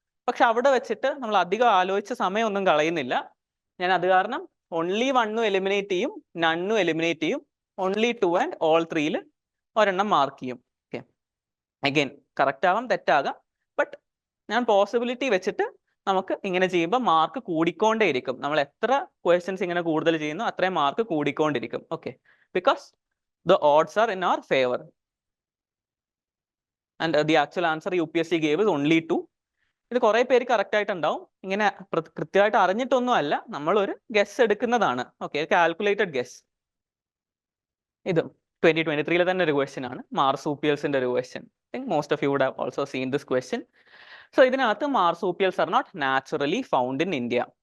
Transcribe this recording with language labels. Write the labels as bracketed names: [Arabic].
[Malayalam] പക്ഷെ അവിടെ വെച്ചിട്ട് നമ്മൾ അധികം ആലോചിച്ച സമയമൊന്നും കളയുന്നില്ല. ഞാൻ അത് കാരണം ഓൺലി 1 എലിമിനേറ്റ് ചെയ്യും, നണ്ണും എലിമിനേറ്റ് ചെയ്യും, ഓൺലി 2 ആൻഡ് ഓൾ 3-ൽ ഒരെണ്ണം മാർക്ക് ചെയ്യും. ഓക്കെ, അഗൈൻ കറക്റ്റ് ആവാം തെറ്റാകാം. ബട്ട് ഞാൻ പോസിബിലിറ്റി വെച്ചിട്ട് നമുക്ക് ഇങ്ങനെ ചെയ്യുമ്പോൾ മാർക്ക് കൂടിക്കൊണ്ടേയിരിക്കും. നമ്മൾ എത്ര ക്വസ്റ്റ്യൻസ് ഇങ്ങനെ കൂടുതൽ ചെയ്യുന്നു അത്രയും mark കൂടിക്കൊണ്ടിരിക്കും. [English] Okay, because the odds are in our favor and the actual answer UPSC gave is only 2. [Malayalam] ഇത് കുറെ പേര് കറക്റ്റ് ആയിട്ടുണ്ടാവും. ഇങ്ങനെ കൃത്യമായിട്ട് അറിഞ്ഞിട്ടൊന്നും അല്ല, നമ്മൾ ഒരു ഗസ് എടുക്കുന്നതാണ്. Okay, calculated guess. ഇത് 2023 തന്നെ ഒരു ക്വസ്റ്റ്യൻ ആണ്, മാർസൂപ്പിയൽസിന്റെ ഒരു question. [English] I think most of you would have also seen this question. So [Malayalam] ഇതിനകത്ത് [English] Marsupials are not naturally found in India.